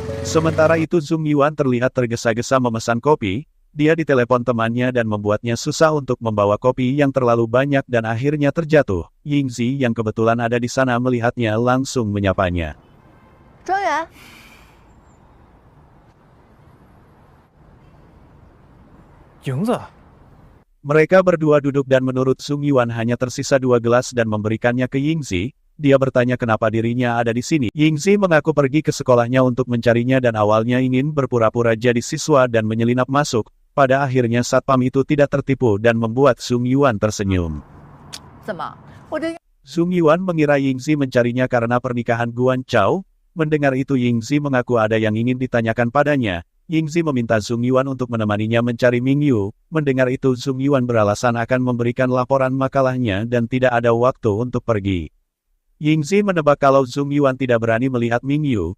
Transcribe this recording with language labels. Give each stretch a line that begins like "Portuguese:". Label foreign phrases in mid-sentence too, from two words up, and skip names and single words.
Indonesian: Sementara itu Zhong Yuan terlihat tergesa-gesa memesan kopi, dia ditelepon temannya dan membuatnya susah untuk membawa kopi yang terlalu banyak dan akhirnya terjatuh. Yingzi yang kebetulan ada di sana melihatnya langsung menyapanya. 庄园，营子， Mereka berdua duduk dan menurut Zhong Yuan hanya tersisa 2 gelas dan memberikannya ke Yingzi. Dia bertanya kenapa dirinya ada di sini. Yingzi mengaku pergi ke sekolahnya untuk mencarinya dan awalnya ingin berpura-pura jadi siswa dan menyelinap masuk. Pada akhirnya satpam itu tidak tertipu dan membuat Zhong Yuan tersenyum.
Chinese: 怎么？我这
Indonesian: Zhong Yuan mengira Yingzi mencarinya karena pernikahan Guan Chao. Mendengar itu Yingzi mengaku ada yang ingin ditanyakan padanya. Yingzi meminta Zhong Yuan untuk menemaninya mencari Mingyu. Mendengar itu Zhong Yuan beralasan akan memberikan laporan makalahnya dan tidak ada waktu untuk pergi. Yingzi menebak kalau Zhong Yuan tidak berani melihat Mingyu.